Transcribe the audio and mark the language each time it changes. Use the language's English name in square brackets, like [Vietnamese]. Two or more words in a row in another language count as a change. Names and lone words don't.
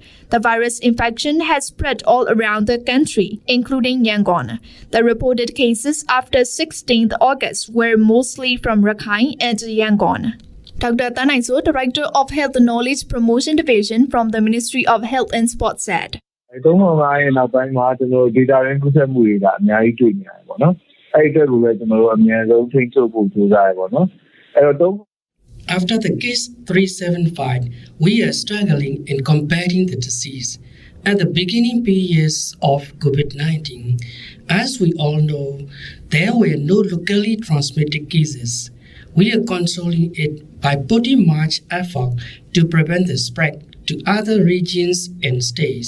[English] The virus infection has spread all around the country, including Yangon. The reported cases after 16th August were mostly from Rakhine and Yangon. Dr. Tanaiso, Director of Health Knowledge Promotion Division from the Ministry of Health and Sport said, [Burmese] Data ရင်းကူးစက်မှုတွေကအများကြီးတွေ့နေရတယ်ပေါ့နော်။အဲ့ဒီအတွက်ကိုလည်းကျွန်တော်တို့အများဆုံးထိန်းချုပ်ဖို့ကြိုးစားရပေါ့နော်။အဲ့တော့ [English] After the case 375, we are struggling in combating the disease. At the beginning periods of COVID-19, as we all know, there were no locally transmitted cases. We are controlling it by putting much effort to prevent the spread to other regions and states.